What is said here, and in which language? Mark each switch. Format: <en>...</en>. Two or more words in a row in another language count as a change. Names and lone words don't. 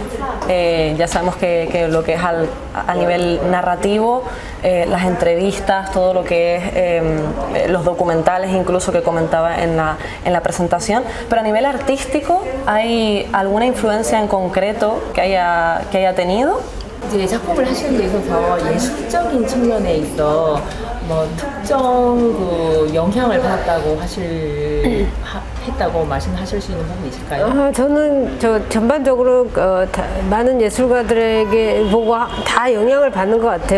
<es>Ya sabemos que lo que es a nivel narrativo, las entrevistas, todo lo que es los documentales incluso que comentaba en la presentación, pero a nivel artístico, ¿hay alguna influencia en concreto que haya tenido?</es> <ko>이제 작품을 하시는 데 있어서 예술적인 측면에 있어 뭐 특정 영향을 받았다고 했다고 말씀하실 수 있는 부분이 있을까요? 저는 전반적으로 많은 예술가들에게 보고 다 영향을 받는 것 같아요.</ko>